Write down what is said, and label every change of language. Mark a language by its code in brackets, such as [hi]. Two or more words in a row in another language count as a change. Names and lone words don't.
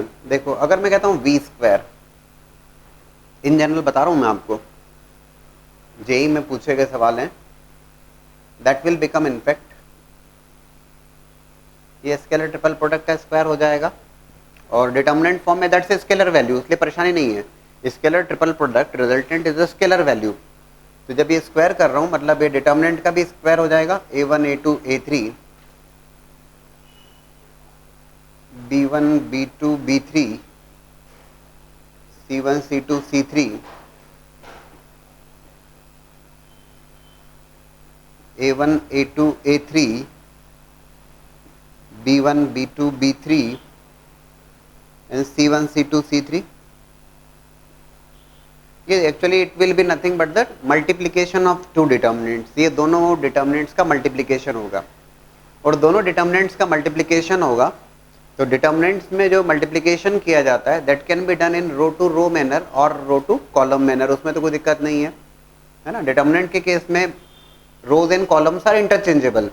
[hi] देखो, अगर मैं कहता हूँ [en] V square, in general [hi] बता रहा हूं मैं आपको, जेई में पूछे गए सवाल हैं, [en] that will become in fact [hi] ये [en] scalar triple product [hi] का स्क्वायर हो जाएगा और [en] determinant form [hi] में [en] that's scalar value, [hi] इसलिए परेशानी नहीं है. [en] scalar triple product resultant is a scalar value. [hi] तो जब ये स्क्वायर कर रहा हूं मतलब ये डिटर्मिनेंट का भी स्क्वायर हो जाएगा. [en] a1 a2 a3 b1 b2 b3 c1 c2 c3 a1 a2 a3 b1 b2 b3 and c1 c2 c3. ये actually it will be nothing but the multiplication of two determinants. [hi] ये दोनों डिटर्मिनेंट्स का मल्टीप्लीकेशन होगा और दोनों डिटर्मिनेंट्स का मल्टीप्लीकेशन होगा तो डिटर्मिनेंट्स में जो मल्टीप्लिकेशन किया जाता है [en] that can be done in row to row manner [hi] और [en] row to column manner. [hi] उसमें तो कोई दिक्कत नहीं है ना. डिटर्मिनेंट के केस में [en] rows and columns are interchangeable.